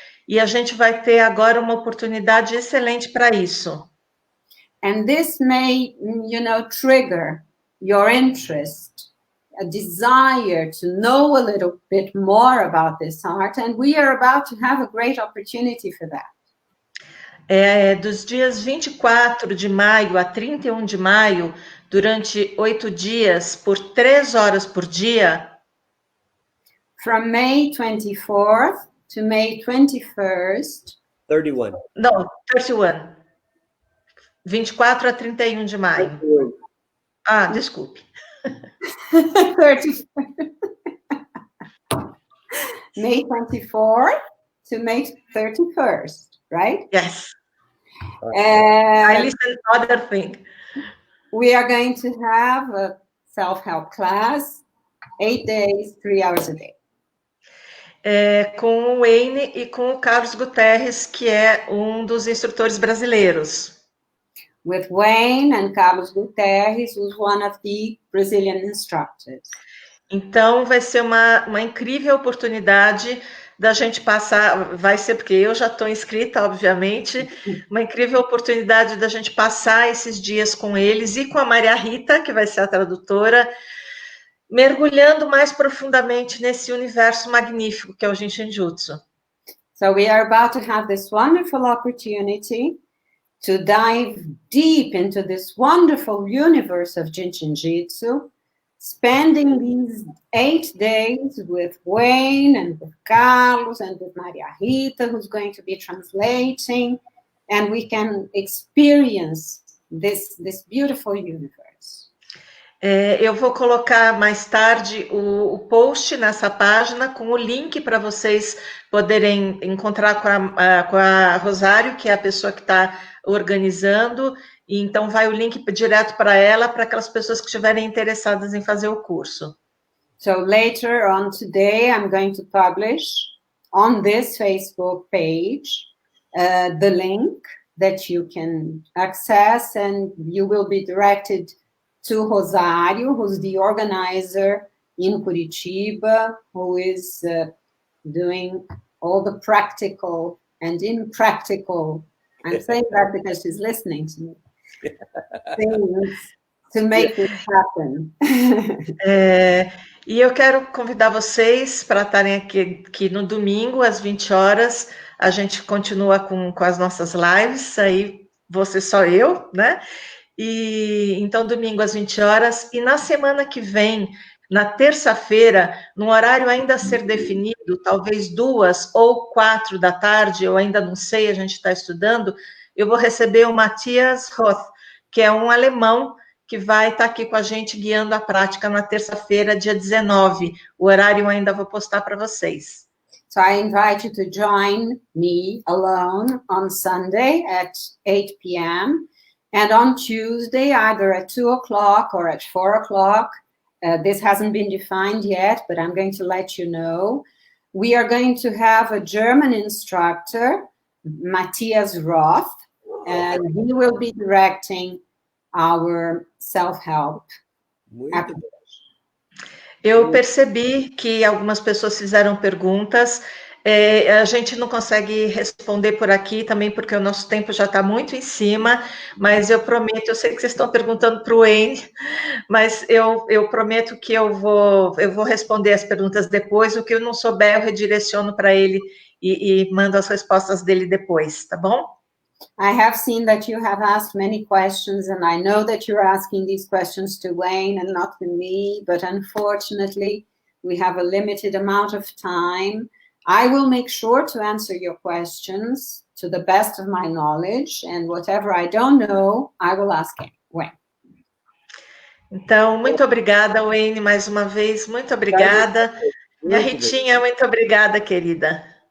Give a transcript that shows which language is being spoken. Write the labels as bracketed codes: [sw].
[pt] E a gente vai ter agora uma oportunidade excelente para isso. [en] And this may, trigger your interest, a desire to know a little bit more about this art. And we are about to have a great opportunity for that. [pt] Dos dias 24 de maio a 31 de maio, durante 8 dias, por 3 horas por dia. [en] From May 24th to May 21st. 31. [pt] Não, 31. 24 a 31 de maio. Ah, desculpe. 31. [en] May 24th to May 31st, right? Yes. I listened to other thing. We are going to have a self-help class 8 days, 3 hours a day. [pt] Com o Wayne e com o Carlos Guterres, que é um dos instrutores brasileiros. [en] With Wayne and Carlos Guterres, who's one of the Brazilian instructors. [pt] Então, vai ser uma incrível oportunidade da gente passar, vai ser porque eu já estou inscrita, obviamente, uma incrível oportunidade da gente passar esses dias com eles e com a Maria Rita, que vai ser a tradutora, mergulhando mais profundamente nesse universo magnífico que é o Jin Shin Jyutsu. [en] So we are about to have this wonderful opportunity to dive deep into this wonderful universe of Jin Shin Jyutsu, spending these 8 days with Wayne and with Carlos and with Maria Rita, who's going to be translating, and we can experience this beautiful universe. [pt] Eu vou colocar mais tarde o post nessa página com o link para vocês poderem encontrar com a Rosário, que é a pessoa que está organizando, e então vai o link direto para ela, para aquelas pessoas que estiverem interessadas em fazer o curso. [en] So later on today, I'm going to publish on this Facebook page the link that you can access, and you will be directed to Rosário, who's the organizer in Curitiba, who is doing all the practical and impractical, I'm saying that because she's listening to me, things to make it happen. [pt] E eu quero convidar vocês para estarem aqui no domingo, às 20 horas, a gente continua com as nossas lives, aí você só eu, né? E então, domingo às 20 horas, e na semana que vem, na terça-feira, num horário ainda a ser definido, talvez 2 ou 4 da tarde, eu ainda não sei, a gente está estudando, eu vou receber o Matthias Roth, que é um alemão que vai estar aqui com a gente guiando a prática na terça-feira, dia 19. O horário eu ainda vou postar para vocês. [en] So I invite you to join me alone on Sunday at 8 p.m. And on Tuesday, either at 2 o'clock or at 4 o'clock, this hasn't been defined yet, but I'm going to let you know. We are going to have a German instructor, Matthias Roth, and he will be directing our self-help approach. [pt] Eu percebi que algumas pessoas fizeram perguntas. A gente não consegue responder por aqui também, porque o nosso tempo já está muito em cima, mas eu prometo, eu sei que vocês estão perguntando para o Wayne, mas eu prometo que eu vou responder as perguntas depois, o que eu não souber eu redireciono para ele e mando as respostas dele depois, tá bom? [en] I have seen that you have asked many questions, and I know that you're asking these questions to Wayne and not to me, but unfortunately, we have a limited amount of time. I will make sure to answer your questions to the best of my knowledge, and whatever I don't know, I will ask Wayne. [pt] Então, muito obrigada, Wayne, mais uma vez, muito obrigada. Minha Ritinha, muito obrigada, querida.